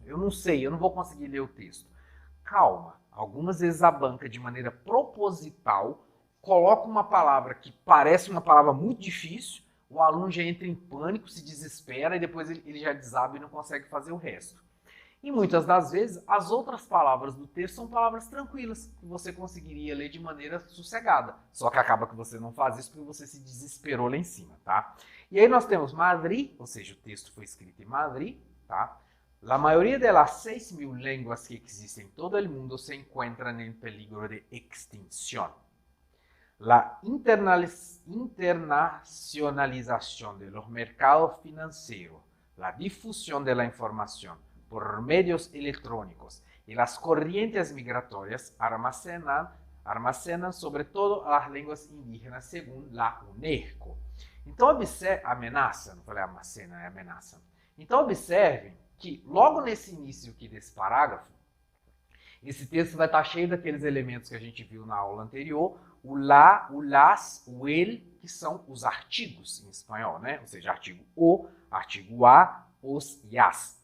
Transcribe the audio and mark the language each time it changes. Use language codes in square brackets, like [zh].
[pt] Eu não sei, eu não vou conseguir ler o texto. Calma. Algumas vezes a banca, de maneira proposital, coloca uma palavra que parece uma palavra muito difícil, o aluno já entra em pânico, se desespera e depois ele já desaba e não consegue fazer o resto. E muitas das vezes, as outras palavras do texto são palavras tranquilas, que você conseguiria ler de maneira sossegada. Só que acaba que você não faz isso porque você se desesperou lá em cima, tá? E aí nós temos Madrid, ou seja, o texto foi escrito em Madrid, tá? [es] La mayoría de las 6.000 lenguas que existen en todo el mundo se encuentran en peligro de extinción. La internacionalización de los mercados financieros, la difusión de la información por medios electrónicos y las corrientes migratorias almacenan sobre todo las lenguas indígenas según la UNESCO. [pt] Então, ameaça, não falei almacena, é ameaça. Então, observem que logo nesse início aqui desse parágrafo, esse texto vai estar cheio daqueles elementos que a gente viu na aula anterior, o lá, o las, o el, que são os artigos em espanhol, né? Ou seja, artigo o, artigo a, os e as.